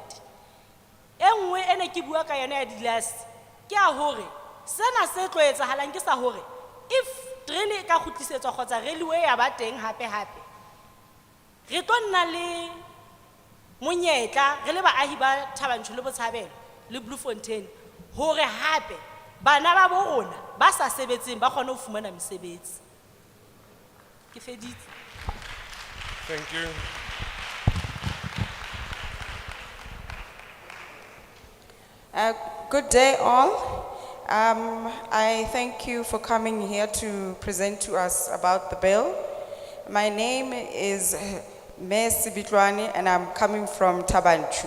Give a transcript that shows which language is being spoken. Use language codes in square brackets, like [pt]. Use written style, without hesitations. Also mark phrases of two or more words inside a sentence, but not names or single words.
[st] E nngwe ene ke bua ka yona ya dilasi ke a hore sena se tlo etsahalang ke sa hore if terene e ka kgutlisetswa kgotsa railway ya ba teng hape re tlo nna le monyetla re le baahi ba Thabanchu le Botshabelo le Bloemfontein hore hape bana ba bo rona ba sa sebetseng ba kgone ho fumana mesebetsi. Ke feditse. [en] Thank you. Good day all. I thank you for coming here to present to us about the bill. My name is Sebitlwane and I'm coming from Thabanchu.